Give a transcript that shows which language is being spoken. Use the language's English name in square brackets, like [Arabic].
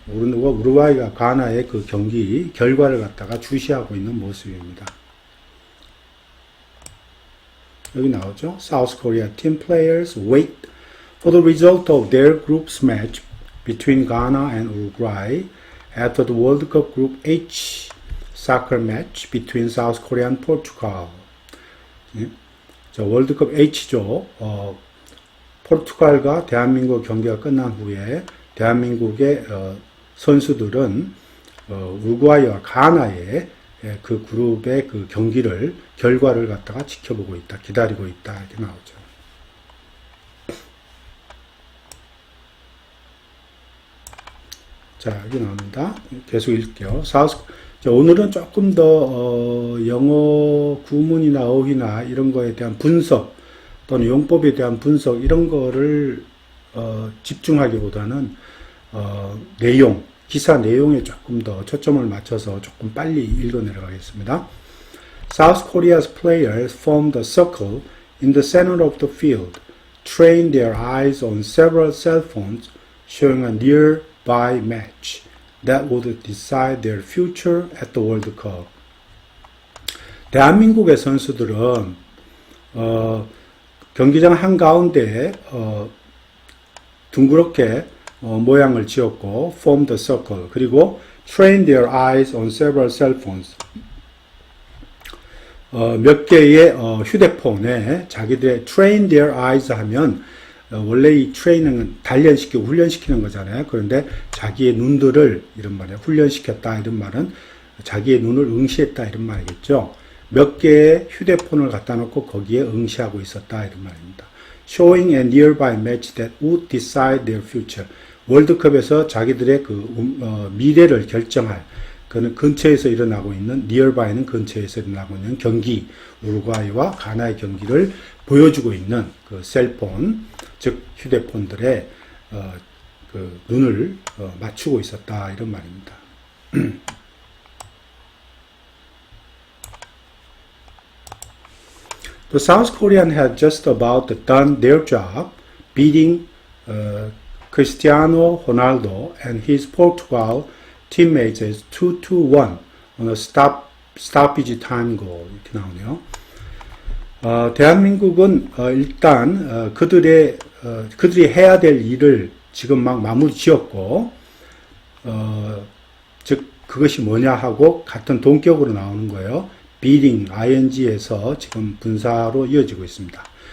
[Korean] 우루과이가 가나의 그 경기 결과를 갖다가 주시하고 있는 모습입니다. 여기 나오죠. [English] South Korea team players wait for the result of their group's match between Ghana and Uruguay after the World Cup Group H soccer match between South Korea and Portugal. [Korean] 월드컵 H조 포르투갈과 대한민국 경기가 끝난 후에 대한민국의 선수들은 우루과이와 가나의 그 그룹의 그 결과를 갖다가 지켜보고 있다, 기다리고 있다 이렇게 나오죠. 자, 여기 나옵니다. 계속 읽을게요. 오늘은 조금 더 영어 구문이나 어휘나 이런 거에 대한 분석 또는 용법에 대한 분석 이런 거를 집중하기보다는 내용, 기사 내용에 조금 더 초점을 맞춰서 조금 빨리 읽어 내려가겠습니다. [English] South Korea's players formed a circle in the center of the field, trained their eyes on several cell phones, showing a nearby match that would decide their future at the World Cup. [Korean] 대한민국의 선수들은 경기장 한가운데에 둥그렇게 모양을 지었고 [English] formed a circle, [Korean] 그리고 [English] trained their eyes on several cell phones, [Korean] 몇 개의 휴대폰에 자기들의 [English] train their eyes [Korean] 하면 원래 이 training은 단련시키고 훈련시키는 거잖아요. 그런데 자기의 눈들을 이런 말이에요. 훈련시켰다 이런 말은 자기의 눈을 응시했다 이런 말이겠죠. 몇 개의 휴대폰을 갖다 놓고 거기에 응시하고 있었다 이런 말입니다. [English] Showing a nearby match that would decide their future. [Korean] 월드컵에서 자기들의 그 미래를 결정할 그는 근처에서 일어나고 있는 nearby는 근처에서 일어나고 있는 경기, 우루과이와 가나의 경기를 보여주고 있는 그 셀폰, 즉 휴대폰들의 그 눈을 맞추고 있었다 이런 말입니다. [English] The South Korean had just about done their job, beating Cristiano Ronaldo and his Portugal teammates as 2-1 on a stoppage time goal. [Korean] 이렇게 나오네요. 대한민국은 일단 그들이 해야 될 일을 지금 막 마무리 지었고, 즉 그것이 뭐냐 하고 같은 동격으로 나오는 거예요. beating, ing에서 지금 분사로 이어지고 있습니다.